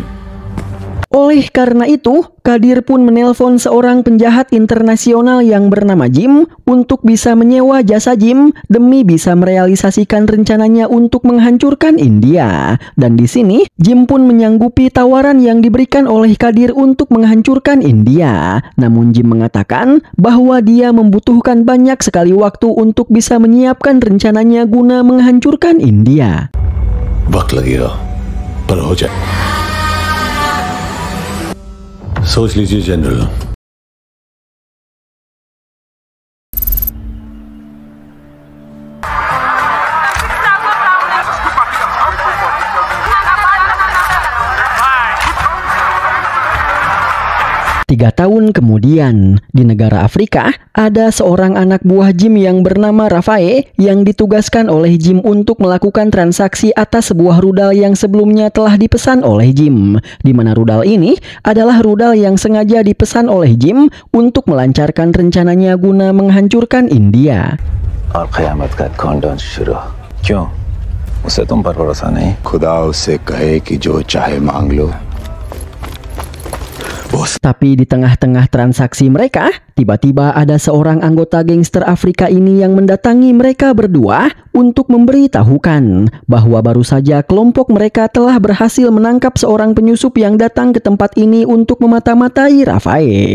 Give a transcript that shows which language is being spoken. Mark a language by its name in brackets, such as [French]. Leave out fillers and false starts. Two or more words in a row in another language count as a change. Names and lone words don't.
[Indonesian] Oleh karena itu, Kadir pun menelpon seorang penjahat internasional yang bernama Jim untuk bisa menyewa jasa Jim demi bisa merealisasikan rencananya untuk menghancurkan India. Dan di sini, Jim pun menyanggupi tawaran yang diberikan oleh Kadir untuk menghancurkan India. Namun Jim mengatakan bahwa dia membutuhkan banyak sekali waktu untuk bisa menyiapkan rencananya guna menghancurkan India. [Hindi] वक्त लगेगा, पर हो जाए। सोच लीजिए जनरल, [Indonesian] Tiga tahun kemudian, di negara Afrika, ada seorang anak buah Jim yang bernama Rafae yang ditugaskan oleh Jim untuk melakukan transaksi atas sebuah rudal yang sebelumnya telah dipesan oleh Jim. Di mana rudal ini adalah rudal yang sengaja dipesan oleh Jim untuk melancarkan rencananya guna menghancurkan India. [Hindi] और क़यामत का काउंटडाउन शुरू। क्यों? उसे तुम पर भरोसा नहीं? खुदा उससे कहे कि जो चाहे मांग लो। [Indonesian] Tapi di tengah-tengah transaksi mereka, tiba-tiba ada seorang anggota gangster Afrika ini yang mendatangi mereka berdua untuk memberitahukan bahwa baru saja kelompok mereka telah berhasil menangkap seorang penyusup yang datang ke tempat ini untuk memata-matai Rafae.